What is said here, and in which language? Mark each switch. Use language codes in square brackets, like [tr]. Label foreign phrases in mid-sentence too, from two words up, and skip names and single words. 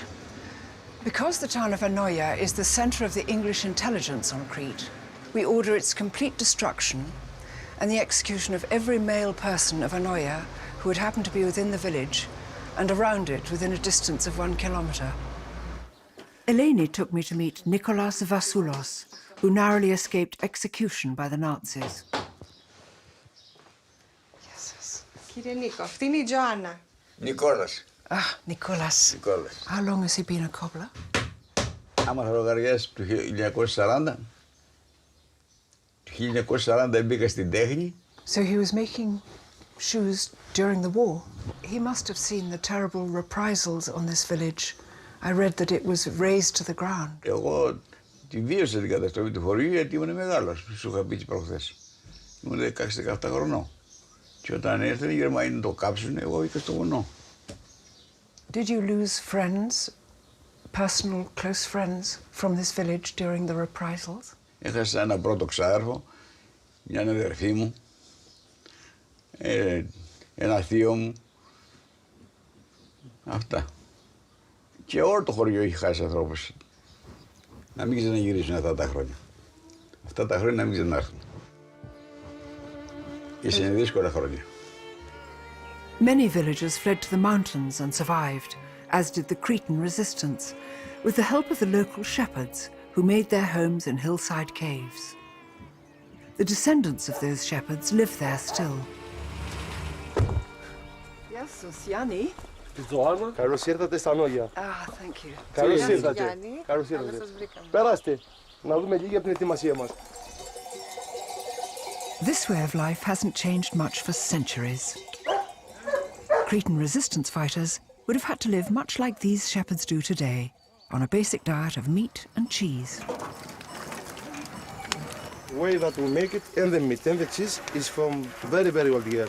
[en] Because the town of Anoia is the center of the English intelligence on Crete, we order its complete destruction and the execution of every male person of Anoia who would happen to be within the village and around it within a distance of 1 kilometer. Eleni took me to meet Nikolas Vassoulos, who narrowly escaped execution by the Nazis. [el] Κύριε Νίκο, αυτή είναι η Joanna. Νικόλας. [en] Ah, Nikolas. [el] Νικόλας. [en] How long has he been a cobbler? [el] Άμα θα λογαριάσεις το 1940, το 1940 μπήκα στην τέχνη. [en] So he was making shoes during the war. He must have seen the terrible reprisals on this village. I read that it was razed to the ground. [el] Εγώ τη βίωσα την καταστροφή του χωριού γιατί ήμουν μεγάλος. Σου είχα πει και προχθές. Ήμουν 16-17 χρονών. Και όταν ήρθαν οι Γερμανοί να το κάψουν, εγώ είχα στο βουνό. Did you lose friends, personal close friends from this village during the reprisals? Έχασα ένα πρώτο ξάδερφο, μια αδερφή μου, ένα θείο μου. Αυτά. Και όλο το χωριό έχει χάσει ανθρώπους. Να μην ξαναγυρίσουν αυτά τα χρόνια. Αυτά τα χρόνια να μην ξανάρθουν. Και είναι δύσκολα χρόνια. [en] Many villagers fled to the mountains and survived, as did the Cretan resistance, with the help of the local shepherds who made their homes in hillside caves. The descendants of those shepherds live there still. Yes, Sosiani. [el] Joanna, καλώς ήρθατε στα Νόγια. [en] Ah, thank you. [el] Καλώς ήρθατε. Καλώς ήρθατε. Περάστε, να δούμε λίγη από την ετοιμασία μας. [en] This way of life hasn't changed much for centuries. Cretan resistance fighters would have had to live much like these shepherds do today, on a basic diet of meat and cheese. The way that we make it, and the meat and the cheese, is from very, very old years.